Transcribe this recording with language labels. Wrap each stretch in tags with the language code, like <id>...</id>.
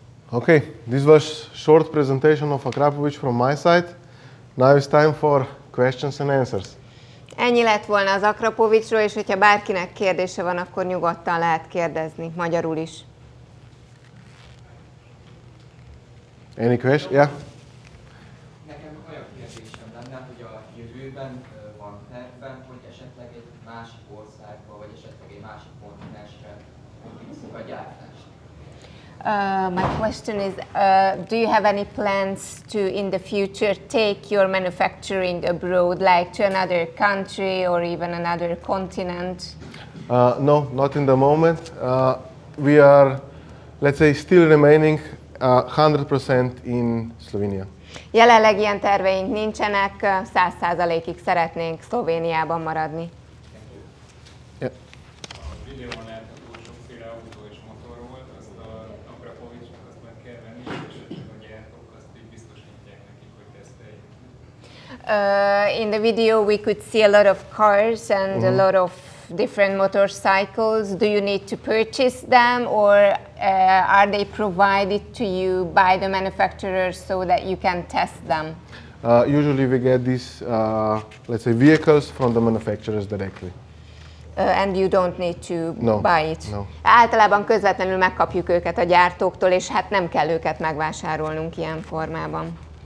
<en>Okay, this was short presentation of Akrapovic from my side. Now it's time for questions and answers.</en> <hu>Ennyi lett volna az Akrapovicról, és hogyha bárkinek kérdése van, akkor nyugodtan lehet kérdezni, magyarul is.</hu> <en>Any question? Yeah?</en> <hu>Nekem olyan kérdésem lenne, hogy a jövőben van tervben, hogy esetleg egy másik országba, vagy esetleg egy másik kontinensre visszük a gyártást.</hu> <en>My question is, do you have any plans to, in the future, take your manufacturing abroad, like to another country or even another continent? No, not in the moment. We are, let's say, still remaining 100% in Slovenia.</en> <hu>Jelenleg ilyen terveink nincsenek, 100%-ig szeretnénk Szlovéniában maradni.</hu> <en>Yeah.</en> <hu>A videóban látható sokféle autó és motor volt, azt a Akrapovicsnak azt meg kell venni, és esetleg a gyártók azt így biztosítják nekik, hogy teszteljék.</hu> <en>In the video we could see a lot of cars and a lot of different motorcycles. Do you need to purchase them, or are they provided to you by the manufacturers so that you can test them? Usually we get these, let's say, vehicles from the manufacturers directly. and you don't need to buy it. No.</en> <hu>Általában közvetlenül megkapjuk őket a gyártóktól, és hát nem kell őket megvásárolnunk ilyen formában.</hu>